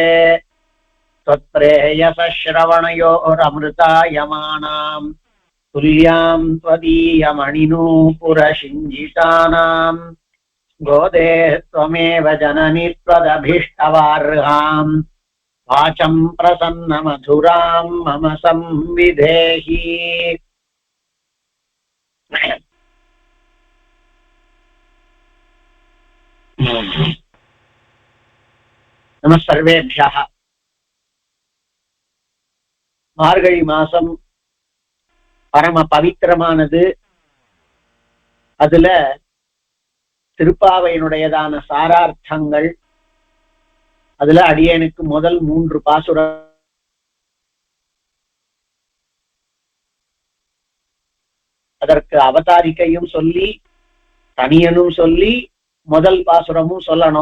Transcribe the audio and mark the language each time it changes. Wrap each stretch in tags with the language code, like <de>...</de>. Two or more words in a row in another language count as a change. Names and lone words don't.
<sa>त्वत्प्रेयसश्रवणयोरमृतायमानाम् तुल्यां त्वदीयमणिनूपुरशिञ्जितानां गोदे त्वमेव जननि त्वदभीष्टवार्हाम् वाचं प्रसन्नमधुरां मम संविधेहि। नमः सर्वेभ्यः।</sa> <ta>மார்கழி மாசம் பரம பவித்திரமானது. அதுல திருப்பாவையினுடையதான சாரார்த்தங்கள், அதுல அடியேனுக்கு முதல் 3 பாசுர அதற்கு அவதாரிக்கையும் சொல்லி தனியனும் சொல்லி முதல் பாசுரமும் சொல்லணும்.</ta>